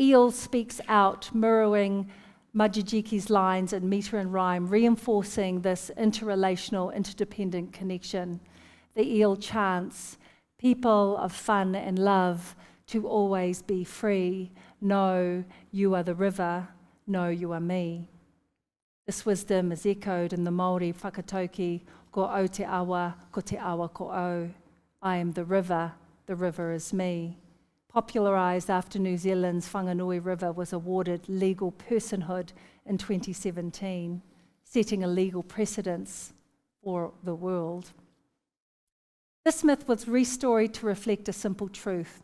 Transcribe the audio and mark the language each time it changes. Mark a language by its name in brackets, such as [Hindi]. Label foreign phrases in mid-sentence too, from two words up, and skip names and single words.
[English] The eel speaks out, mirroring Majijiki's lines in metre and rhyme, reinforcing this interrelational, interdependent connection. The eel chants, people of fun and love, to always be free. No, you are the river. No, you are me. This wisdom is echoed in the Māori whakatauki, [Māori] ko au te awa ko au. [English] I am the river is me. Popularised after New Zealand's Whanganui River was awarded legal personhood in 2017, setting a legal precedence for the world. This myth was restored to reflect a simple truth.